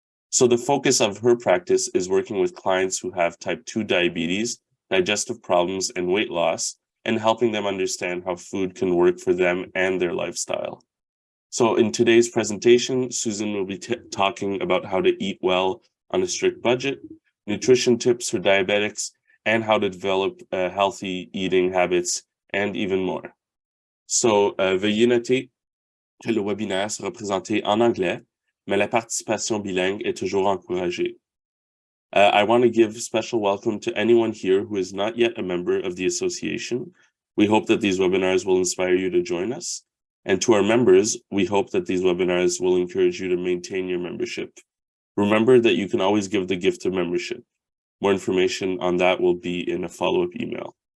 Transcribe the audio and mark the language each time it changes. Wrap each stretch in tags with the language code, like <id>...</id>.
<en>So the focus of her practice is working with clients who have type 2 diabetes, digestive problems, and weight loss, and helping them understand how food can work for them and their lifestyle. So in today's presentation, Susan will be talking about how to eat well on a strict budget, nutrition tips for diabetics, and how to develop healthy eating habits, and even more.</en> <fr>So veuillez noter que le webinaire sera présenté en anglais, mais la participation bilingue est toujours encouragée.</fr> <en>I want to give special welcome to anyone here who is not yet a member of the association. We hope that these webinars will inspire you to join us. And to our members, we hope that these webinars will encourage you to maintain your membership. Remember that you can always give the gift of membership. More information on that will be in a follow-up email.</en>